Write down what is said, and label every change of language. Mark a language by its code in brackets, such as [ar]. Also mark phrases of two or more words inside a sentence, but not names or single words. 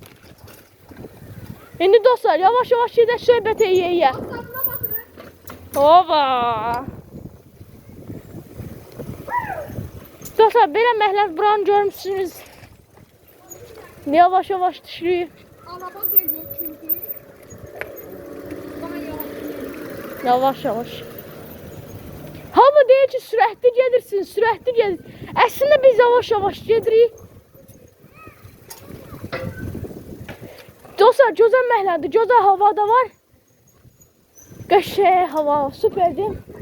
[az] İndi dostlar yavaş-yavaş gedək söhbət eyəyə. Tadına baxın. Ova. Dostlar belə məhəllə buranı görmüsünüz. Yavaş-yavaş düşürük. [tr] Araba geliyor çünkü. Bana yavaş. [az] Yavaş-yavaş. Hamı deyir ki, sürətli gedirsin, sürətli gedir. Əslində biz yavaş-yavaş gedirik. Dostlar, gözəl məhəllədir, gözəl hava da var. Qəşəng hava, süperdir.